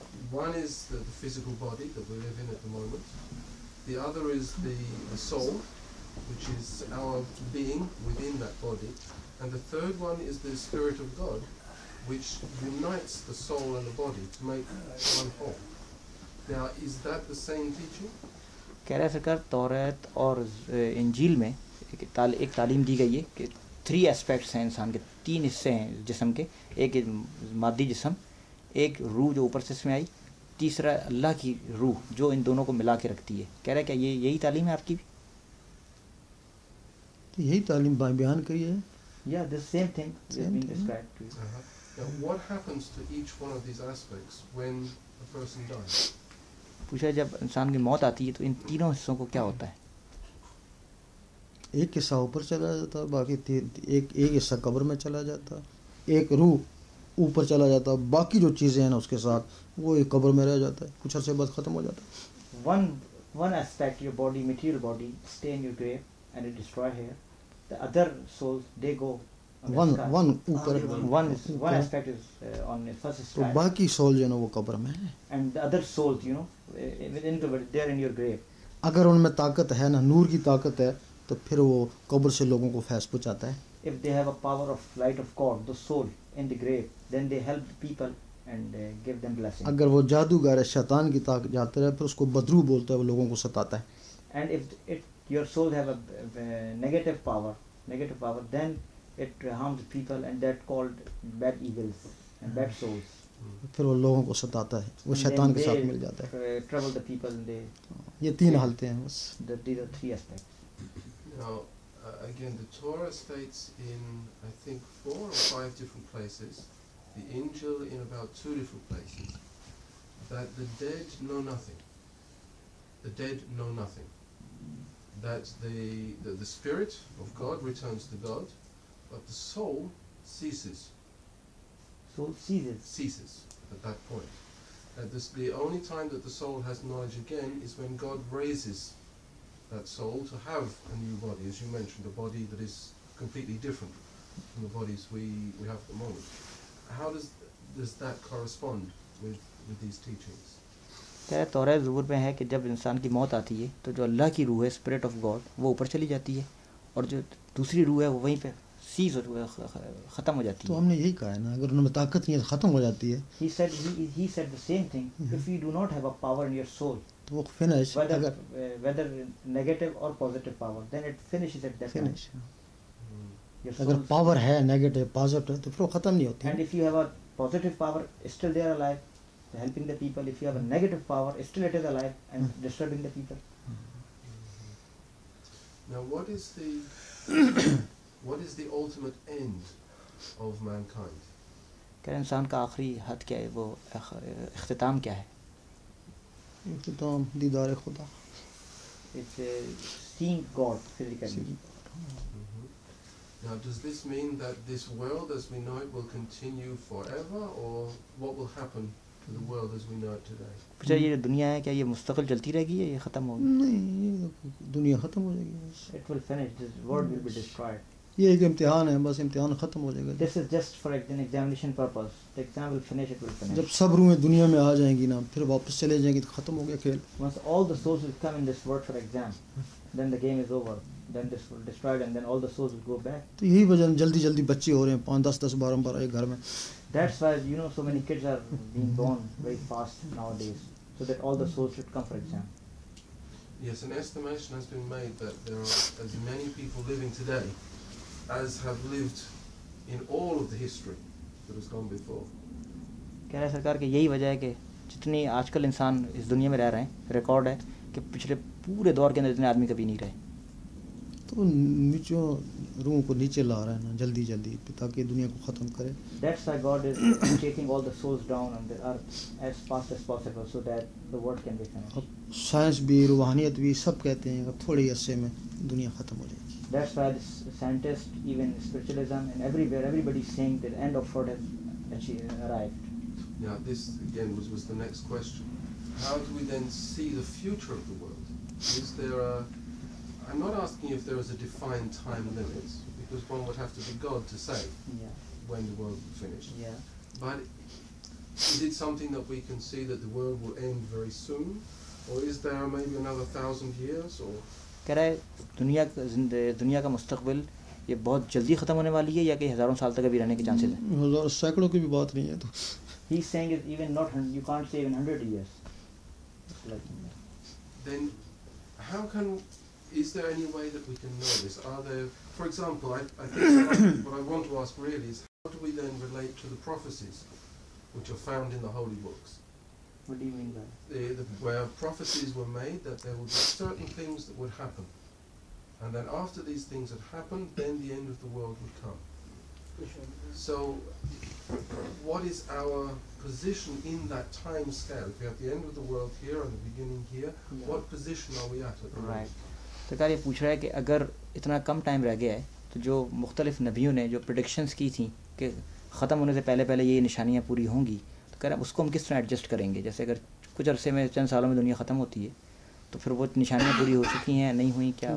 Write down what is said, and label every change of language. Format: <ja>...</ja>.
<en>One is the physical body that we live in at the moment. The other is the soul, which is our being within that body. And the third one is the Spirit of God, which unites the soul and the body to make one whole. Now, is that the same teaching?</en> <hi>कह रहा है सरकार, तौरात और इंजील में एक तालीम दी गई है कि 3 एस्पेक्ट्स हैं इंसान के, 3 हिस्से हैं जिस्म के, एक मादी जिस्म, एक रूह जो ऊपर से इसमें आई, तीसरा अल्लाह की रूह जो इन दोनों को मिला के रखती है। कह रहा है क्या ये यही तालीम है आपकी भी? तो यही तालीम बयान करी है।</hi> <en>Yeah, the same thing is being described to you. Now, what happens to each one of these aspects when a person dies?</en> <hi>पूछा जब इंसान की मौत आती है तो इन तीनों हिस्सों को क्या होता है? एक हिस्सा ऊपर चला जाता, बाकी एक हिस्सा कब्र में चला जाता, एक रूह ऊपर चला जाता, बाकी जो चीज़ें हैं ना उसके साथ वो एक कब्र में रह जाता है, कुछ अर्से बाद ख़त्म हो जाता है।</hi> <en>One aspect, your body, material body, stay in your grave and it destroy here. The other souls they go on the sky. One aspect is on the first</en> <hi>तो</hi> <en>sky.</en> <hi>बाकी सोल जो है ना वो कब्र में है।</hi> <en>And the other souls, within they are in your grave.</en> <hi>अगर उनमें ताकत है ना, नूर की ताकत है, तो फिर वो कब्र से लोगों को फैज़ पहुँचाता है।</hi> <en>If they have a power of light of God, the soul in the grave, then they help the people and give them blessing.</en> <hi>अगर वो जादूगर है, शैतान की ताकत जाता है, फिर उसको बदरू बोलता है, वो लोगों को सताता है।</hi> <en>And if your soul have a negative power, then it harms people, and that called bad evils and bad souls.</en> <hi>फिर वो लोगों को सताता है, वो शैतान के साथ मिल जाता है।</hi> <en>Trouble the people, and</en> <hi>ये 3 हालतें हैं बस।</hi> <en>these are 3 aspects. Now, again, the Torah states in, I think, 4 or 5 different places, the Injil in about 2 different places, that the dead know nothing. The dead know nothing. That the spirit of God returns to God, but the soul ceases. Soul ceases. Ceases at that point. And the only time that the soul has knowledge again is when God raises that soul to have a new body, as you mentioned, a body that is completely different from the bodies we have at the moment. How does that correspond with these teachings?</en> <hi>क्या तौरा ज़बूर में है कि जब इंसान की मौत आती है तो जो अल्लाह की रूह है,</hi> <en>spirit of God,</en> <hi>वो ऊपर चली जाती है और जो दूसरी रूह है वो वहीं पे सीज ख़त्म हो जाती है। तो हमने यही कहा है ना, अगर उनमें ताकत नहीं है तो ख़त्म हो जाती है।</hi> <en>He said the same thing. If you do not have a power in your soul,</en> <hi>तो वो finish,</hi> <en>whether negative or positive power, then it finishes at that time.</en> <hi>अगर पावर है नेगेटिव पॉजिटिव तो फिर वो ख़त्म नहीं होती।</hi> <en>And if you have a positive power, still they are alive, helping the people. If you have a negative power, still it is alive and disturbing the people. Now, what is the ultimate end of mankind?</en> <hi>क्या इंसान का आखिरी हद क्या है, वो इख्तिताम क्या है? इख्तिताम दीदार खुदा।</hi> <en>It's seeing God physically. Now, does this mean that this world as we know it will continue forever, or what will happen to the world as we know it today?</en> <hi>पूछा ये दुनिया है क्या ये मुस्तकिल चलती रहेगी या ये ख़त्म होगी? नहीं, ये दुनिया ख़त्म हो जाएगी।</hi> <en>It will finish. This world will be destroyed.</en> <hi>ये एक इम्तिहान है, बस इम्तिहान ख़त्म हो जाएगा।</hi> <en>This is just for an examination purpose. The exam will finish, it will finish.</en> <hi>जब सब रूहें दुनिया में आ जाएंगी ना, फिर वापस चले जाएंगी तो ख़त्म हो गया खेल।</hi> <en>Once all the souls will come in this world for exam, then the game is over. Then this will destroyed, and then all the souls will go back.</en> <hi>तो यही वजह जल्दी जल्दी बच्चे हो रहे हैं, 5 10 10 12 12 एक घर में।</hi> <en>That's why so many kids are being born very fast nowadays, so that all the souls should come for exam. Yes, an estimation has been made that there are as many people living today as have lived in all of the history that has gone before.</en> <hi>कह रहा है सरकार कि यही वजह है कि जितनी आजकल इंसान इस दुनिया में रह रहे हैं, रिकॉर्ड है कि पिछले पूरे दौर के अंदर इतने आदमी कभी नहीं रहे। तो नीचों रूहों को नीचे ला रहा है ना जल्दी जल्दी, ताकि दुनिया को ख़त्म करे।</hi> <en>That's why God is taking all the souls down on the earth as fast as possible, so that the world can be finished.</en> <hi>अब साइंस भी रूहानियत भी सब कहते हैं कि थोड़े अरसे में दुनिया ख़त्म हो जाएगी।</hi> <en>That's why this scientists, even spiritualism, and everywhere, everybody is saying that the end of world has arrived. Now, this again was the next question. How do we then see the future of the world? Is there a... I'm not asking if there is a defined time limit, because one would have to be God to say Yeah, when the world will finish. yeah. But is it something that we can see that the world will end very soon? Or is there maybe another 1,000 years? Or</en> <hi>कह रहा है दुनिया का मुस्तकबिल ये बहुत जल्दी ख़त्म होने वाली है या कि हज़ारों साल तक अभी रहने के चांसेस हैं? हज़ार सैकड़ों की भी बात नहीं है। तो</hi> <en>He's saying is even not you can't say even 100 years. It's like, then how can... Is there any way that we can know this? Are there... For example, I think what I want to ask really is how do we then relate to the prophecies which are found in the holy books? what do you mean by that? Where prophecies were made that there would be certain things that would happen. And then after these things had happened, then the end of the world would come. So, what is our position in that time scale? If we have the end of the world here and the beginning here, Yeah. what position are we at the Right. moment?</en> <hi>सरकार ये पूछ रहा है कि अगर इतना कम time रह गया है तो जो मुख्तलिफ नबियों ने जो प्रेडिक्शंस की थी कि ख़त्म होने से पहले पहले ये निशानियाँ पूरी होंगी, तो कह रहा है उसको हम किस तरह एडजस्ट करेंगे? जैसे अगर कुछ अरसे में चंद सालों में दुनिया ख़त्म होती है तो फिर वो निशानियाँ पूरी हो चुकी हैं नहीं हुई क्या?</hi>